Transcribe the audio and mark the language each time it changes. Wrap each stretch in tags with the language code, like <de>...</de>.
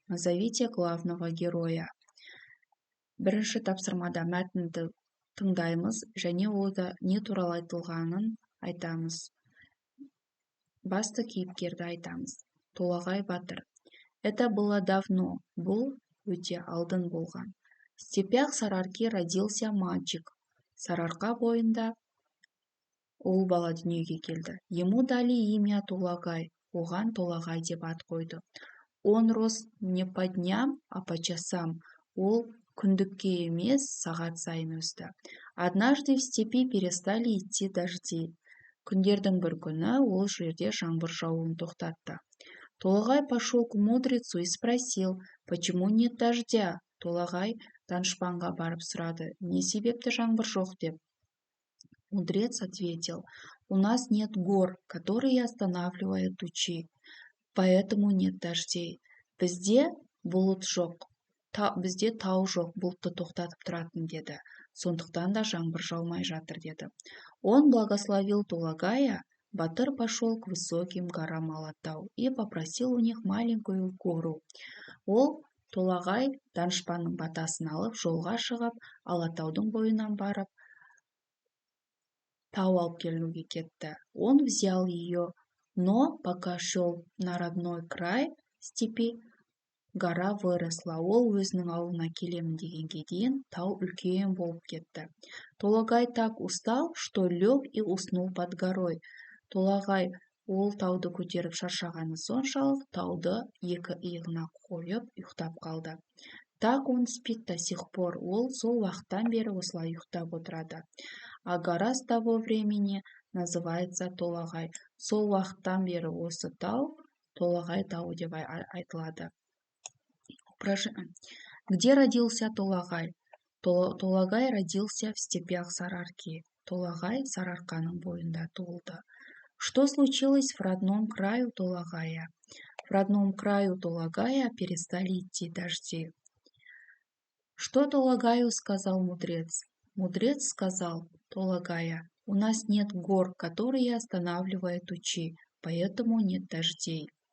<ru>Назовите главного героя.</ru> <kk>Бірінші тапсырмада мәтінді тыңдаймыз және ода не туралы айтылғанын айтамыз. Басты кейіпкерді айтамыз. Толағай батыр.</kk> <ru>Это было давно.</ru> <kk>Бұл өте алдын болған.</kk> <ru>В степях Сарыарки родился мальчик.</ru> <kk>Сарыарқа бойында ұл бала дүниеге келді.</kk> <ru>Ему дали имя Толагай.</ru> <kk>Оған Толагай деп ат қойды.</kk> <ru>Он рос не по дням, а по часам.</ru> <kk>Ол күндікке емес, сағат сайын өсті.</kk> <ru>Однажды в степи перестали идти дожди.</ru> <kk>Күндердің бір күні ол жерде жаңбыр жауын тоқтатты.</kk> <ru>Толагай пошел к мудрецу и спросил, почему нет дождя?</ru> <kk>Толагай данышпанға барып сұрады, не себепті жаңбыр жоқ деп.</kk> <ru>Мудрец ответил, у нас нет гор, которые останавливают тучи, поэтому нет дождей.</ru> <kk>Бізде бұлт жоқ, бізде тау жоқ, бұлтты тоқтатып тұратын деді. Сондықтан да жаңбыр жаумай жатыр деді.</kk> <ru>Он благословил Толагая, батыр пошел к высоким горам Алатау и попросил у них маленькую гору.</ru> <kk>Ол Толагай данышпанның батасын алып, жолға шығып, Алатаудың бойынан барып, тау алып келуге кетті.</kk> <ru>Он взял ее, но пока шел на родной край степи, гора выросла.</ru> <kk>Ол өзінің ауылына келемін дегенге дейін тау үлкен болып кетті.</kk> <ru>Толагай так устал, что лег и уснул под горой.</ru> <kk>Толагай ол тауды көтеріп шаршағаны соншалық тауды екі иығына қойып ұйықтап қалды.</kk> <ru>Так он спит до сих пор.</ru> <kk>Ол сол уақыттан бері осылай ұйықтап отырады.</kk> <ru>А гора с того времени называется Толагай.</ru> <kk>Сол уақыттан бері осы тау Толагай тауы деп айтылады.</kk> <ru>Где родился Толагай? Толагай родился в степях Сарыарки.</ru> <kk>Толагай Сарыарқаның бойында туылды.</kk> <ru>Что случилось в родном краю Толагая? В родном краю Толагая перестали идти дожди. Что Толагаю сказал мудрец? Мудрец сказал Толагая, у нас нет гор, которые останавливают тучи, поэтому нет дождей.</ru>